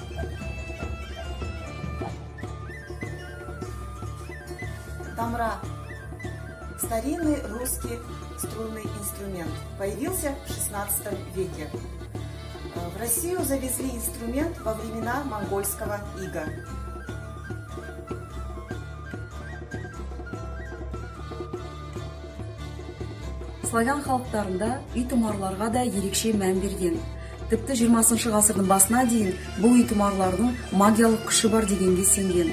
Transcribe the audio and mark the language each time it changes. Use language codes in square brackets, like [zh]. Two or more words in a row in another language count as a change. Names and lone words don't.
[ru] Тамра – старинный русский струнный инструмент. Появился в XVI веке. В Россию завезли инструмент во времена монгольского ига. [kk] Славян халықтарында үй тұмарларға да ерекше мән берген. Тіпті 20 ғасырдың басына дейін бұл үй тұмарлардың магиялық күші бар дегенге сенген.